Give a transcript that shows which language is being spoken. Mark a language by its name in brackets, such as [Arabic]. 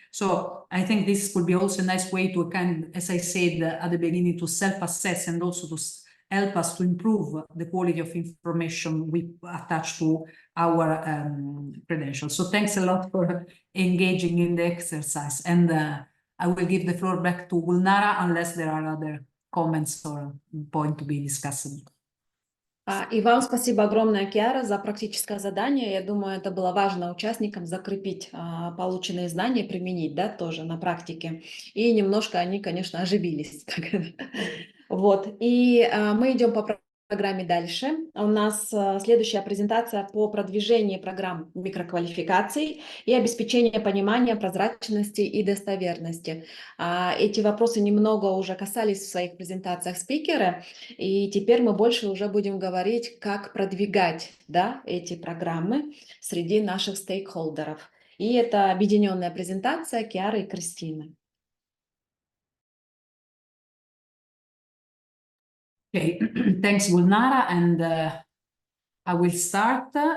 [English] So I think this could be also a nice way to as I said at the beginning, to self-assess and also to help us to improve the quality of information we attach to our credentials. So thanks a lot for engaging in the exercise. And I will give the floor back to Gulnara unless there are other comments or points to be discussed. [Russian] И вам спасибо огромное, Киара, за практическое задание. Я думаю, это было важно участникам закрепить полученные знания, применить, да, тоже на практике. И немножко они, конечно, оживились. Вот. И мы идем по программе дальше. У нас следующая презентация по продвижению программ микроквалификаций и обеспечению понимания, прозрачности и достоверности. Эти вопросы немного уже касались в своих презентациях спикеры, и теперь мы больше уже будем говорить, как продвигать, да, эти программы среди наших стейкхолдеров. И это объединенная презентация Киары и Кристины. [English] Okay, thanks, Gulnara, and I will start.